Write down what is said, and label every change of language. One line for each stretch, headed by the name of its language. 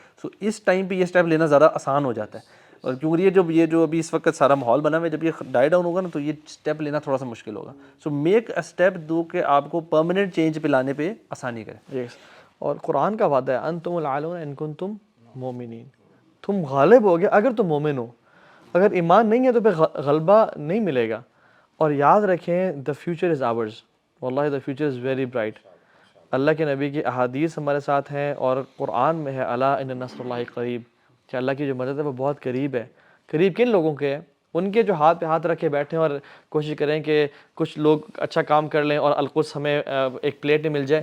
Urdu: سو اس time پہ یہ step لینا زیادہ آسان ہو جاتا ہے. اور کیونکہ یہ جو ابھی اس وقت سارا ماحول بنا ہوا ہے, جب یہ ڈائی ڈاؤن ہوگا نا تو یہ اسٹیپ لینا تھوڑا سا مشکل ہوگا. سو
English: make a step
Urdu: دو کہ آپ کو پرماننٹ چینج پہ لانے پہ آسانی کرے. اور قرآن کا وعدہ ہے,
Arabic: انتم العالون ان کنتم مومنین,
Urdu: تم غالب ہو گے اگر تم مومن ہو. اگر ایمان نہیں ہے تو پھر غلبہ نہیں ملے گا. اور یاد رکھیں,
English: the future is ours,
Urdu: واللہ
English: The future is very bright.
Urdu: اللہ کے نبی کی احادیث ہمارے ساتھ ہیں, اور قرآن میں ہے
Arabic: الا ان نصر اللہ قریب,
Urdu: کہ اللہ کی جو مدد ہے وہ بہت قریب ہے. قریب کن لوگوں کے ہے؟ ان کے جو ہاتھ پہ ہاتھ رکھے بیٹھیں اور کوشش کریں کہ کچھ لوگ اچھا کام کر لیں اور القدس ہمیں ایک پلیٹ میں مل جائے.